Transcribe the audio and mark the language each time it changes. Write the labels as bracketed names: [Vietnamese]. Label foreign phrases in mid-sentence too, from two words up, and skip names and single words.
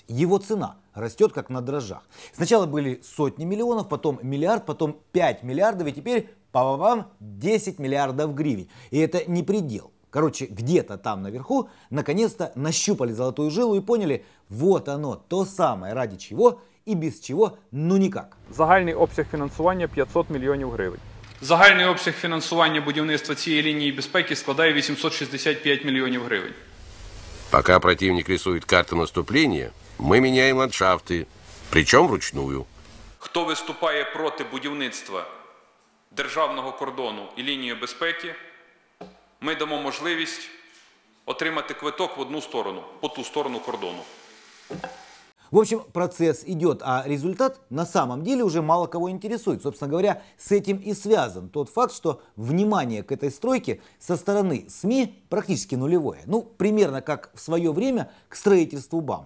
[Russian] Его цена растет как на дрожжах. Сначала были сотни миллионов, потом миллиард, потом 5 миллиардов и теперь, па-ба-бам, 10 миллиардов гривен. И это не предел. Короче, где-то там наверху наконец-то нащупали золотую жилу и поняли, вот оно, то самое, ради чего [Ukrainian] і без чого, [Russian] ну никак. [Ukrainian] Загальний обсяг фінансування 500 мільйонів гривень. Загальний обсяг фінансування будівництва цієї лінії безпеки складає 865 мільйонів гривень. [Russian] Пока противник рисует карты наступления, мы меняем ландшафты, причем вручную. [Ukrainian] Хто виступає проти будівництва державного кордону і лінії безпеки, ми дамо можливість отримати квиток в одну сторону, по ту сторону кордону. [Russian] В общем, процесс идет, а результат на самом деле уже мало кого интересует. Собственно говоря, с этим и связан тот факт, что внимание к этой стройке со стороны СМИ практически нулевое. Ну, примерно как в свое время к строительству БАМа.